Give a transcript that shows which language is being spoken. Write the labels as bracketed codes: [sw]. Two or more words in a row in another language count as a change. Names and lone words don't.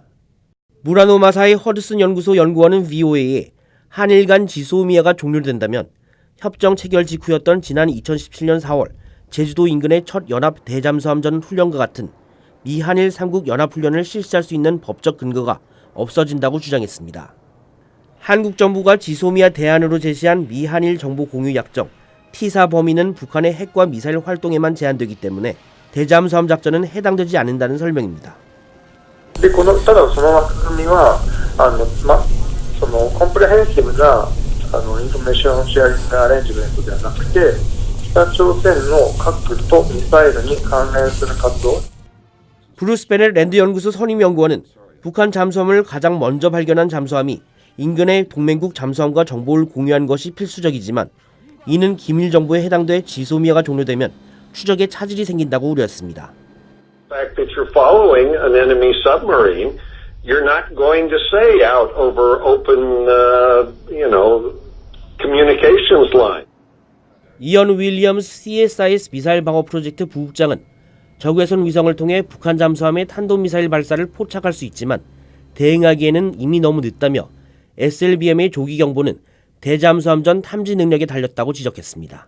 [ko] 무라노 마사이 허드슨 연구소 연구원은 VOA에 한일 간 지소미아가 종료된다면 협정 체결 직후였던 지난 2017년 4월 제주도 인근의 첫 연합 대잠수함전 훈련과 같은 미 한일 3국 연합훈련을 실시할 수 있는 법적 근거가 없어진다고 주장했습니다. 한국 정부가 지소미아 대안으로 제시한 미 한일 정보 공유 약정 T4 범위는 북한의 핵과 미사일 활동에만 제한되기 때문에 대잠수함 작전은 해당되지 않는다는 설명입니다. [ja] ただその枠組みはそのコンプレヘンシブな [en] information sharing arrangement [ja] ではなくて北朝鮮の核とミサイルに関連する活動 [ko] 브루스 베넷 랜드 연구소 선임 연구원은 북한 잠수함을 가장 먼저 발견한 잠수함이 인근의 동맹국 잠수함과 정보를 공유한 것이 필수적이지만 이는 기밀 정보에 해당돼 지소미아가 종료되면 추적에 차질이 생긴다고 우려했습니다. [en] The fact that you're following an enemy submarine, you're not going to say out over open, communications line. [ko] 이언 윌리엄스 CSIS 미사일 방어 프로젝트 부국장은 적외선 위성을 통해 북한 잠수함의 탄도미사일 발사를 포착할 수 있지만 대응하기에는 이미 너무 늦다며 SLBM의 조기 경보는 대잠수함전 탐지 능력에 달렸다고 지적했습니다.